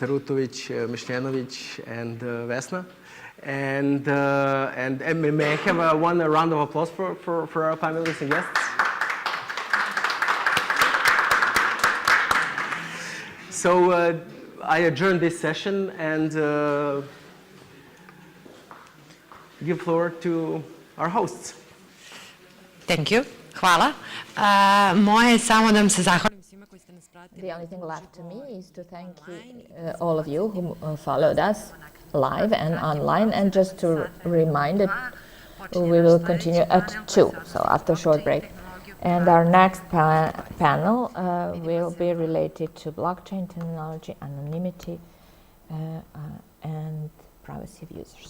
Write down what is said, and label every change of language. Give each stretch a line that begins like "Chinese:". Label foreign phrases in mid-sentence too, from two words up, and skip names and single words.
English: Rutovic, Mišljenović, and Vesna. And may I have one round of applause for our panelists and guests? So I adjourn this session and give floor to our hosts. Thank you.
Serbian: Hvala. Moje je samo da vam se zahvalim
English: The only thing left to me is to thank all of you who followed us live and online, and just to remind that we will continue at 2, so after a short break. And our next panel will be related to blockchain technology, anonymity, and privacy of users.